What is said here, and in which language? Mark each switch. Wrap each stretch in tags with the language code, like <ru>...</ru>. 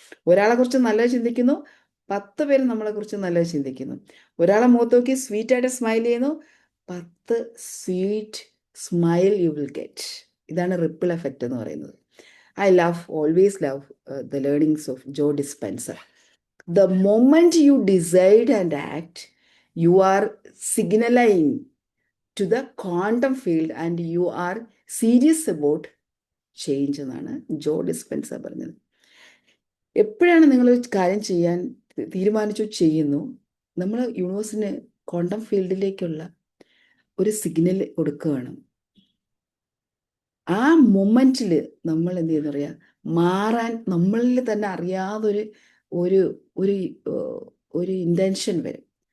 <ml>ഒരാളെ കുറിച്ച് നല്ലത് ചിന്തിക്കുന്നു, 10 പേര് നമ്മളെ കുറിച്ച് നല്ലത് ചിന്തിക്കുന്നു. ഒരാളെ മുഖത്ത് നോക്കി സ്വീറ്റ് ആയിട്ട് സ്മൈൽ ചെയ്യുന്നു, 10 sweet smile you will get. ഇതാണ് റിപ്പിൾ എഫക്റ്റ് എന്ന് പറയുന്നത്. I always love the learnings of Joe dispenser.</ml> <en>The moment you decide and act, you are signaling to the quantum field and you are serious about change</en> <ml>എന്നാണ് ജോ dispenser പറഞ്ഞത്. എപ്പോഴാണ് നിങ്ങളൊരു കാര്യം ചെയ്യാൻ തീരുമാനിച്ചു ചെയ്യുന്നു, നമ്മൾ യൂണിവേഴ്സിന് ക്വാണ്ടം ഫീൽഡിലേക്കുള്ള ഒരു സിഗ്നൽ കൊടുക്കുകയാണ്. ആ മൊമെൻറ്റിൽ നമ്മൾ എന്ത് ചെയ്യുന്ന പറയാ, മാറാൻ നമ്മളിൽ തന്നെ അറിയാതൊരു ഒരു ഒരു ഒരു ഇൻറ്റൻഷൻ വരും.</ml>